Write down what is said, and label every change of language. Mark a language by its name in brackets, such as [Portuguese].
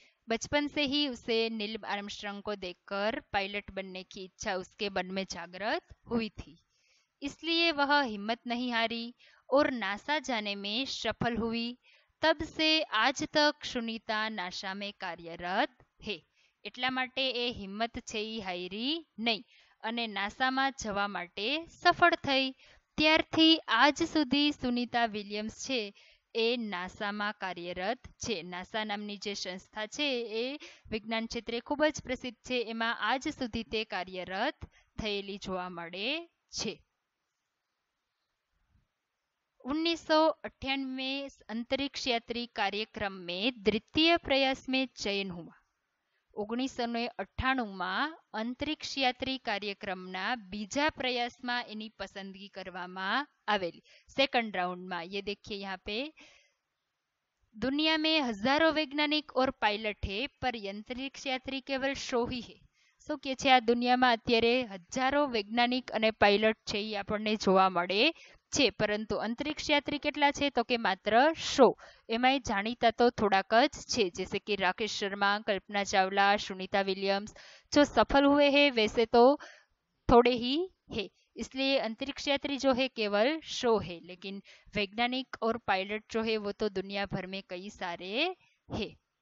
[Hindi] बचपन से ही उसे नील आर्मस्ट्रांग को देखकर पायलट बनने की इच्छा उसके मन में जागृत हुई थी. इसलिए वह हिम्मत नहीं हारी और नासा जाने में सफल हुई. तब से आज तक सुनीता नासा में कार्यरत है. [Gujarati] એટલા માટે એ હિંમત છે ઈ હારી નહીં અને નાસામાં જવા માટે સફળ થઈ. ત્યારથી આજ સુધી સુનીતા વિલિયમ્સ છે એ નાસામાં કાર્યરત છે. નાસા નામની જે સંસ્થા છે એ વિજ્ઞાન ક્ષેત્રે ખૂબ જ પ્રસિદ્ધ છે. એમાં આજ સુધી તે કાર્યરત થયેલી જોવા મળે છે. [Hindi] 1998 में अंतरिक्ष यात्री कार्यक्रम में द्वितीय प्रयास में चयन हुआ. [Gujarati] 1998 માં અંતરિક્ષ યાત્રી કાર્યક્રમના બીજા પ્રયાસમાં એની પસંદગી કરવામાં આવેલી. [Hindi] सेकंड राउंड में ये देखिए यहाँ पे, दुनिया में हजारों वैज्ञानिक और पायलट है पर अंतरिक्ष यात्री केवल 100 ही है. [Gujarati] શું કે છે, આ દુનિયામાં અત્યારે હજારો વૈજ્ઞાનિક અને પાયલટ છે એ આપણને જોવા મળે છે, પરંતુ [Hindi] अंतरिक्ष यात्री [Gujarati] કેટલા છે તો કે માત્ર 100. એમાંય જાણીતા તો થોડાક જ છે, [Hindi] जैसे कि [Gujarati] राकेश शर्मा, कल्पना चावला, सुनीता विलियम्स. [Hindi] जो सफल हुए हैं वैसे तो थोड़े ही है. इसलिए अंतरिक्ष यात्री जो है केवल 100 है, लेकिन वैज्ञानिक और पायलट जो है वो तो दुनिया भर में कई सारे है.